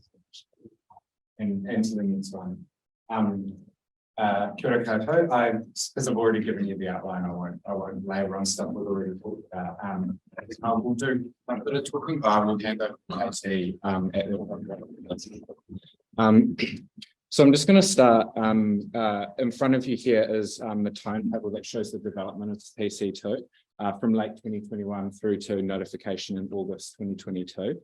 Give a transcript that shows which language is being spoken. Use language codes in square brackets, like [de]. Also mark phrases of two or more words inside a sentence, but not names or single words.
[en] And to the next one. [mi] Kia ora koutou. [en] Because I've already given you the outline, I won't labour on stuff we've already talked about. I will do a bit of talking, but I will hand over to So I'm just going to start in front of you here is the timetable that shows the development of PC2 from late 2021 through to notification in August 2022.